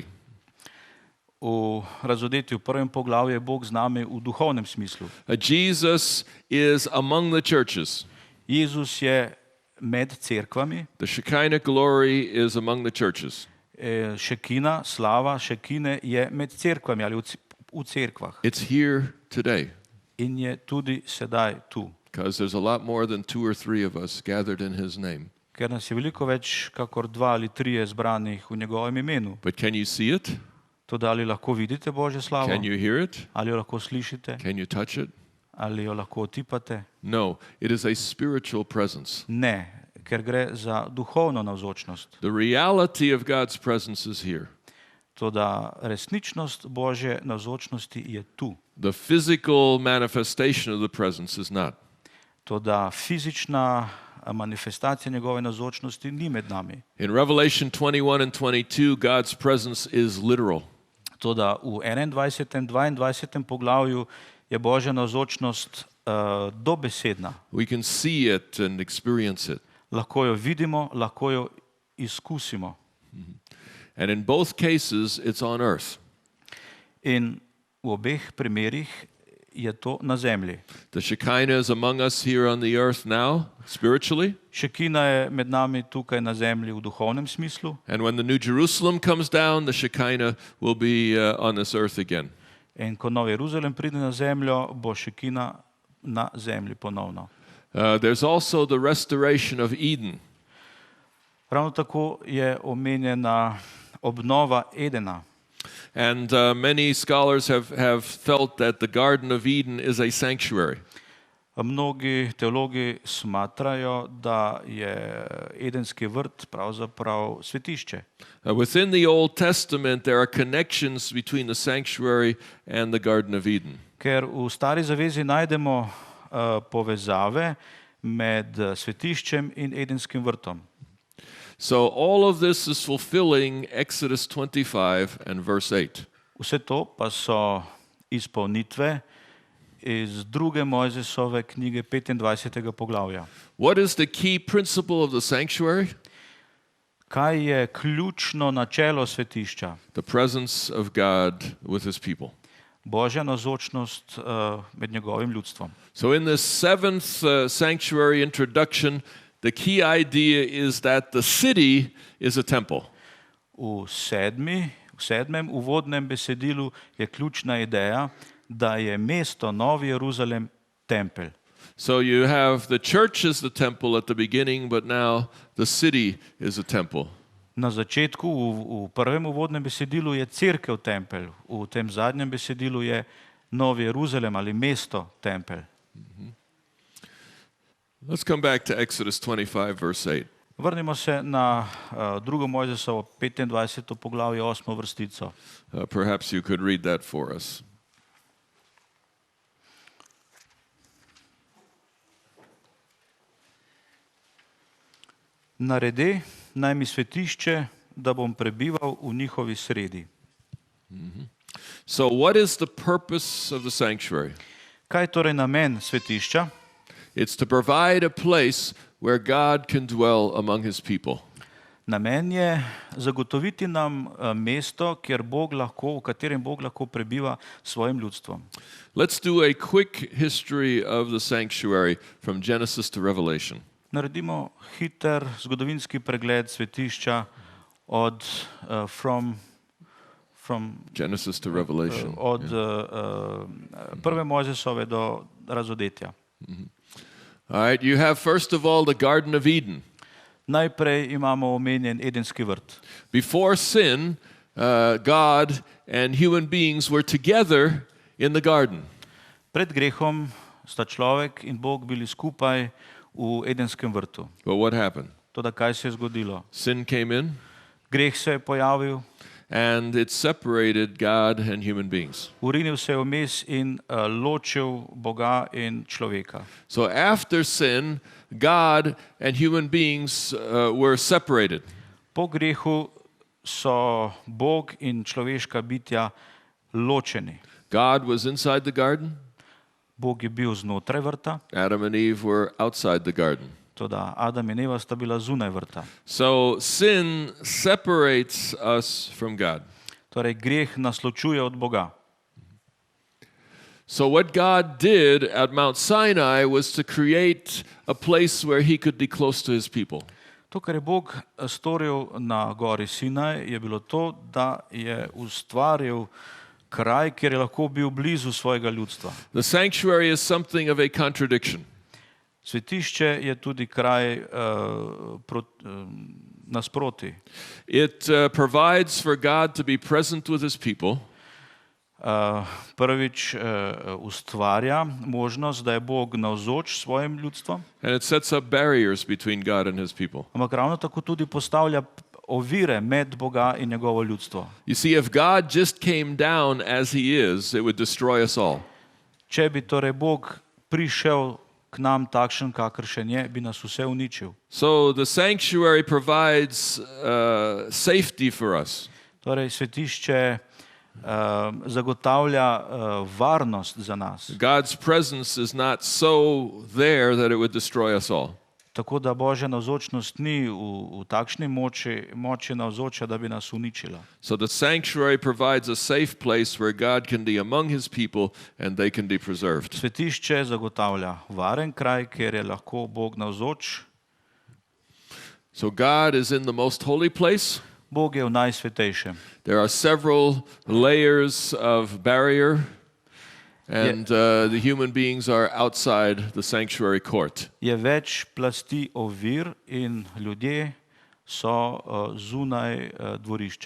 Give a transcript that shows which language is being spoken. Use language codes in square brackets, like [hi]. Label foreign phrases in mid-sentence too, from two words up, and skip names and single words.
[sl] V Razodetju, v prvem poglavju, je Bog z nami v duhovnem smislu. [en] Jesus is among the churches. [sl] Jezus je med cerkvami. [en] The Shekinah glory is among the churches. [sl] Šekina, slava šekine je med cerkvami ali v cerkvah. [en] It's here today. [sl] In je tudi sedaj tu. [en] Because there's a lot more than 2 or 3 of us gathered in his name. [sl] Ker nas je veliko več, kakor 2 ali 3 zbranih v njegovem imenu. [en] But can you see it? [sl] Toda ali lahko vidite Božjo slavo? [en] Can you hear it? [sl] Ali jo lahko slišite? [en] Can you touch it? [sl] Ali jo lahko otipate? [en] No, it is a spiritual presence. [sl] Ne, ker gre za duhovno navzočnost. [en] The reality of God's presence is here. [sl] Toda resničnost Božje navzočnosti je tu. [en] The physical manifestation of the presence is not. [sl] Toda fizična manifestacija njegove navzočnosti ni med nami. [en] In Revelation 21 and 22, God's presence is literal. [sl] Toda v 21. 22. poglavju je Božja navzočnost dobesedna. [en] We can see it and experience it. [sl] Lahko jo vidimo, lahko jo izkusimo. [en] And in both cases, it's on earth. [sl] In v obeh primerih je to na zemlji. [en] The Shekinah is among us here on the earth now, spiritually. [sl] Šekina je med nami tukaj na zemlji v duhovnem smislu. [en] And when the New Jerusalem comes down, the Shekinah will be on this earth again. [sl] In ko Nov Jeruzalem pride na zemljo, bo Šekina na zemlji ponovno. [en] There's also the restoration of Eden. [sl] Ravno tako je omenjena obnova Edena. [en] And many scholars have felt that the Garden of Eden is a sanctuary. [sl] Mnogi teologi smatrajo, da je Edenski vrt pravzaprav svetišče. [en] Within the Old Testament, there are connections between the sanctuary and the Garden of Eden. [sl] Ker v Stari zavezi najdemo povezave med svetiščem in Edenskim vrtom. [en] So all of this is fulfilling Exodus 25 and verse 8. [sl] Vse to pa so izpolnitve iz 2. Mojzesove knjige 25. poglavja. [en] What is the key principle of the sanctuary? [sl] Kaj je ključno načelo svetišča? [en] The presence of God with his people. [sl] Božja navzočnost med njegovim ljudstvom. [en] So in this seventh sanctuary introduction, the key idea is that the city is a temple. [sl] V sedmem uvodnem besedilu je ključna ideja, da je mesto Novi Jeruzalem tempelj. [en] So you have the church as the temple at the beginning, but now the city is a temple. [sl] Na začetku, v prvem uvodnem besedilu je cerkev tempelj, v tem zadnjem besedilu je Novi Jeruzalem ali mesto tempelj. [en] Let's come back to Exodus 25, verse 8. [sl] Vrnimo se na 2. Mojzesovo 25. poglavje 8. vrstico. [en] Perhaps you could read that for us. [sl] Naredi naj mi svetišče, da bom prebival v njihovi sredi. [en] So what is the purpose of the sanctuary? [sl] Kaj je torej namen svetišča? [en] It's to provide a place where God can dwell among his people. [sl] Namen je zagotoviti nam mesto, v katerem Bog lahko prebiva s svojim ljudstvom. [en] Let's do a quick history of the sanctuary from Genesis to Revelation. [sl] Naredimo hiter zgodovinski pregled svetišča od [en] Genesis to Revelation. [sl] Od prve Mojzesove do Razodetja. [en] All right, you have first of all the Garden of Eden. [sl] Najprej imamo omenjen Edenski vrt. [en] Before sin, God and human beings were together in the garden. [sl] Pred grehom sta človek in Bog bili skupaj v Edenskem vrtu. [en] But what happened? [sl] Toda kaj se je zgodilo? [en] Sin came in [sl] Greh se je pojavil, [en] and it separated God and human beings. [sl] urinil se je vmes in ločil Boga in človeka. [en] So after sin, God and human beings were separated. [sl] Po grehu so Bog in človeška bitja ločeni. [en] God was inside the garden. [sl] Bog je bil znotraj vrta, [en] Adam and Eve were outside the garden. [sl] toda Adam in Eva sta bila zunaj vrta. [en] So sin separates us from God. [sl] Torej greh nas ločuje od Boga. [en] So what God did at Mount Sinai was to create a place where he could be close to his people. [sl] To, kar je Bog storil na gori Sinaj, je bilo to, da je ustvaril kraj, kjer je lahko bil blizu svojega ljudstva. [en] The sanctuary is something of a contradiction. [sl] Svetišče je tudi kraj nasproti. [en] It provides for God to be present with his people. [sl] Prvič ustvarja možnost, da je Bog navzoč svojim ljudstvom, [en] And it sets up barriers between God and his people. [sl] ampak ravno tako tudi postavlja ovire med Boga in njegovo ljudstvo. [en] You see, if God just came down as he is, it would destroy us all. [sl] Če bi torej Bog prišel k nam takšen, kakršen je, bi nas vse uničil. [en] So the sanctuary provides safety for us. [sl] Torej svetišče zagotavlja varnost za nas. [en] God's presence is not so there that it would destroy us all. [sl] Tako da Božja navzočnost ni v takšni moči navzoča, da bi nas uničila. [en] So the sanctuary provides a safe place where God can be among his people and they can be preserved. [sl] Svetišče zagotavlja varen kraj, kjer je lahko Bog navzoč. [en] So God is in the most holy place. [sl] Bog je v najsvetejšem. [en] There are several layers of barrier, and the human beings are outside the sanctuary court. [sl] Je več plasti ovir in ljudje so zunaj dvorišča.